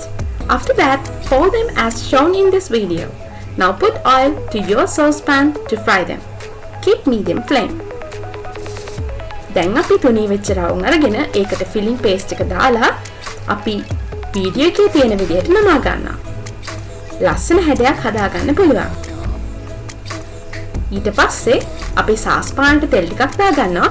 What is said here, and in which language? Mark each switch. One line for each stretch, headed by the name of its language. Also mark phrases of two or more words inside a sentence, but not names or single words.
English: After that, fold them as shown in this video. Now put oil to your saucepan to fry them. Keep medium flame.
Sinhala: දැන් අපි තුනී වෙච්ච රවුම් අරගෙන ඒකට
English: filling paste
Sinhala: එක දාලා අපි වීඩියෝ එකේ තියෙන විදිහට නමා ගන්නවා. ලස්සන හැඩයක් හදාගන්න පුළුවන්. ඊට පස්සේ අපි සාස්පානට තෙල් ටිකක් දාගන්නවා.